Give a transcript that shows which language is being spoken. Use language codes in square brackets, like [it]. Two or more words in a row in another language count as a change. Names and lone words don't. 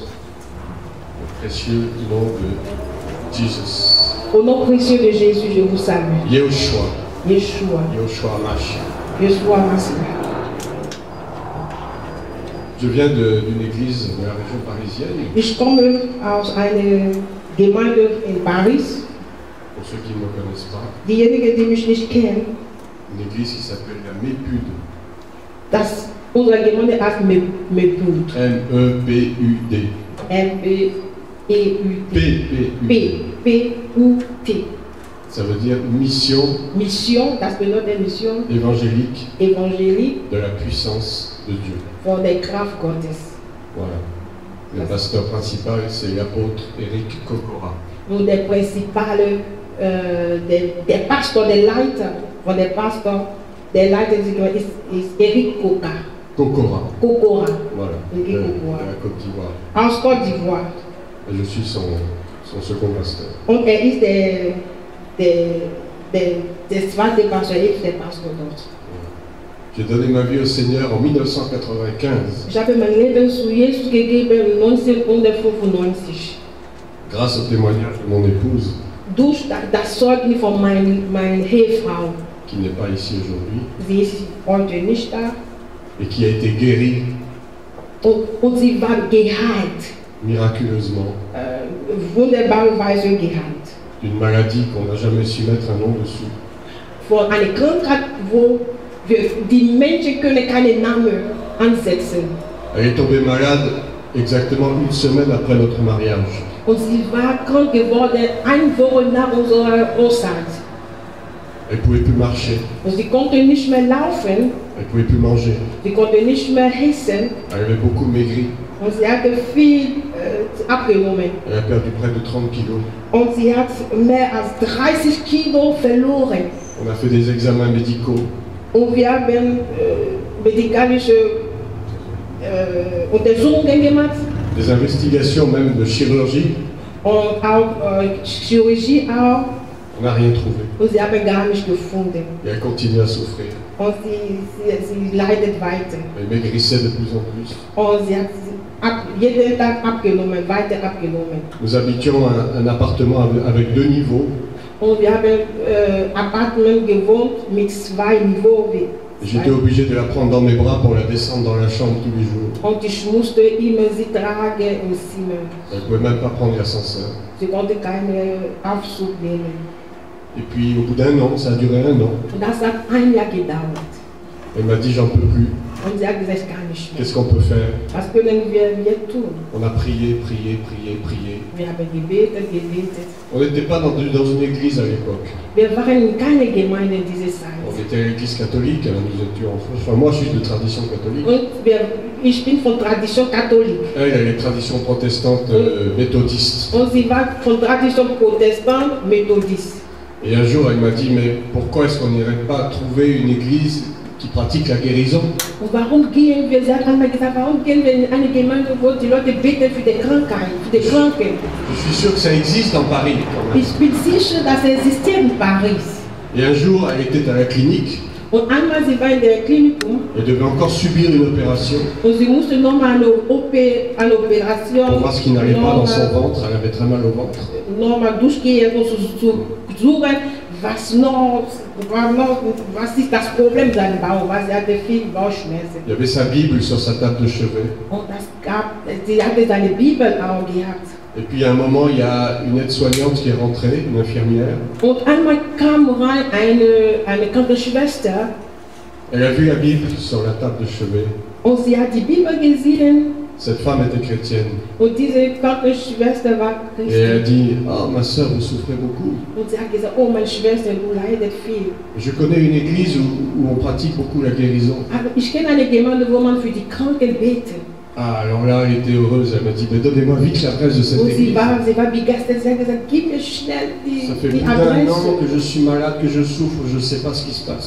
[fr] le précieux nom de Jesus. Au nom précieux de Jésus, je vous salue. Yehoshua. Yeshua. Yehoshua Mashiach. Yeshua Mashiach. Je viens d'une église de la région parisienne. [de] Ich komme aus einer Gemeinde in Paris. [fr] Pour ceux qui ne me connaissent pas, [de] Diejenigen, die mich nicht kennen, [fr] une église qui s'appelle la Mépude. [de] unsere Gemeinde heißt Mepud. M-E-P-U-D. M-E-E-U-D. P-P-U-T. [fr] Ça veut dire mission [de] Mission, das bedeutet Mission [fr] évangélique évangélique de la puissance de Dieu. [de] von der Kraft Gottes. [fr] Voilà. Le pasteur principal, c'est l'apôtre Eric Kokora. [de] Und der Principale, der Pastor, der Leiter von der Pastor, der Leiter ist Eric Kokora. Kokora. [fr] Voilà. Eric De Kokora. la Côte d'Ivoire. [de] Aus Côte d'Ivoire. [fr] Et je suis son second pasteur. [de] Und ist der zweite Pastor, ist der Pastor dort. [fr] J'ai donné ma vie au Seigneur en 1995. [de] Ich habe mein Leben zu Jesus gegeben 1995. [fr] Grâce au témoignage de mon épouse, [de] Durch das Zeugnis von meiner Ehefrau. [fr] qui n'est pas ici aujourd'hui, [de] Sie ist heute nicht da. [fr] et qui a été guérie [de] Und sie war geheilt. [fr] miraculeusement [de] Wunderbarerweise geheilt. [fr] d'une maladie qu'on n'a jamais su mettre un nom dessus. [de] Von einer Krankheit, wo die Menschen können keinen Namen ansetzen. [fr] Elle est tombée malade exactement une semaine après notre mariage. [de] Und sie war krank geworden, eine Woche nach unserer Hochzeit. [fr] Elle ne pouvait plus marcher, [de] Und sie konnte nicht mehr laufen, [fr] elle ne pouvait plus manger. [de] sie konnte nicht mehr essen [fr] Elle avait beaucoup maigri. [de] und sie hatte viel abgenommen. [fr] Elle a perdu près de 30 kilos. [de] Und sie hat mehr als 30 Kilo verloren. [fr] On a fait des examens médicaux. [de] Und wir haben medikalische Untersuchungen gemacht [fr] Des investigations même de chirurgie, [de] und auch Chirurgie auch. [fr] on n'a rien trouvé. [de] Und sie haben gar nicht gefunden. [fr] Et elle continue à souffrir. [de] Und sie leidet weiter. [fr] Elle maigrissait de plus en plus. [de] Und sie hat jeden Tag abgenommen, weiter abgenommen. [fr] Nous habitions un appartement avec 2 niveaux. [de] Und wir haben Appartement gewohnt mit 2 Niveaus. [fr] J'étais obligé de la prendre dans mes bras pour la descendre dans la chambre tous les jours. [de] Und ich musste immer sie tragen im Zimmer. [fr] Elle ne pouvait même pas prendre l'ascenseur. [de] Sie konnte keinen Aufzug nehmen. [fr] Et puis au bout d'1 an, ça a duré 1 an, [de] Und das hat ein Jahr gedauert. [fr] elle m'a dit j'en peux plus. [de] Und sie hat gesagt, gar nicht mehr. [fr] Qu'est-ce qu'on peut faire? [de] Was können wir tun? [fr] On a prié. [de] Wir haben gebetet. [fr] On n'était pas dans une église à l'époque. [de] Wir waren in keiner Gemeinde in dieser [fr] On [de] Zeit. [fr] était à l'église catholique, alors nous étions en France. Enfin, moi, je suis de tradition catholique. [de] Und ich bin von Tradition katholisch. [fr] Elle est tradition protestante méthodiste. [de] Und sie war von Tradition [fr] protestant methodiste. Et un jour, elle m'a dit, mais pourquoi est-ce qu'on n'irait pas trouver une église qui pratique la guérison? [de] Und warum gehen wir, sie hat einmal gesagt, warum gehen wir in eine Gemeinde, wo die Leute beten für die Krankheit, für die Kranken? [fr] Je suis sûr que ça existe en Paris quand même. [de] Ich bin sicher, dass es existiert in Paris. [fr] Et un jour, elle était à la clinique. [de] Und einmal sie war in der Klinikum [fr] Elle devait encore subir une opération [de] und sie musste nochmal eine Operation [fr] pour voir ce qui n'allait pas dans son ventre. Elle avait très mal au ventre. [de] nochmal durchgehen und zu suchen, was ist das Problem sein Bauch, was sie hatte viel Bauchschmerzen. [fr] Il y avait sa Bible sur sa table de chevet. [de] Und sie hatte seine Bibel auch gehabt. [fr] Et puis à un moment, il y a une aide-soignante qui est rentrée, une infirmière. [de] Und einmal kam rein eine Krankenschwester [fr] Elle a vu la Bible sur la table de chevet. [de] und sie hat die Bibel gesehen [fr] Cette femme était chrétienne. [de] und diese Krankenschwester war [fr] Et elle a [de] Christin. [fr] dit, ah, ma soeur, vous souffrez beaucoup. [de] Und sie hat gesagt, oh meine Schwester, du leidest viel. [fr] Je connais une église où on pratique beaucoup la guérison. [de] Aber ich kenne eine Gemeinde, wo man für die Kranken betet. [fr] Ah, alors là, elle était heureuse. Elle m'a dit, mais donnez-moi vite l'adresse de cette [de] Und sie [fr] église. [de] war begeistert. Sie hat gesagt, gib mir schnell [fr] Ça fait [de] die [fr] plus d'1 an [de] Adresse. [fr] que je suis malade, que je souffre, je ne sais pas ce qui se passe.